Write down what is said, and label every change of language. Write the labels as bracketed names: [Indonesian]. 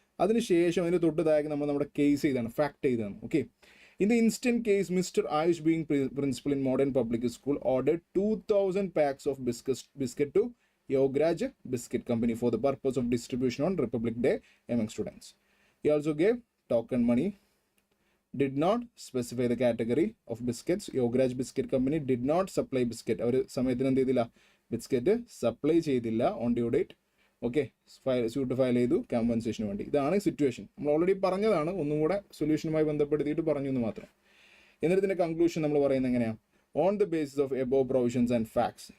[Malayalam] അതിനുശേഷം അതിന് തൊട്ട് താഴെ നമ്മൾ നമ്മുടെ കേസ് ചെയ്താണ്, ഫാക്ട് ചെയ്താണ്. Okay, [English] In the instant case mister Ayush being principal in Modern Public School ordered 2000 packs of biscuit to Yograj Biscuit Company for the purpose of distribution on Republic Day among students. He also gave token money, did not specify the category of biscuits. Yograj Biscuit Company did not supply biscuit. [Malayalam] അവർ സമയത്തിന് എന്ത് ചെയ്തില്ല, biscuit supply ചെയ്തില്ല [English] On due date. [Malayalam] Okay, suit file ചെയ്തു കോമ്പൻസേഷന് വേണ്ടി. ഇതാണ് situation. നമ്മൾ already പറഞ്ഞതാണ്, ഒന്നും കൂടെ സൊല്യൂഷനുമായി ബന്ധപ്പെടുത്തിയിട്ട് പറഞ്ഞു എന്ന് മാത്രം. എന്നിട്ട് ഇതിൻ്റെ കൺക്ലൂഷൻ നമ്മൾ പറയുന്നത് എങ്ങനെയാണ്? [English] On the basis of above provisions and facts.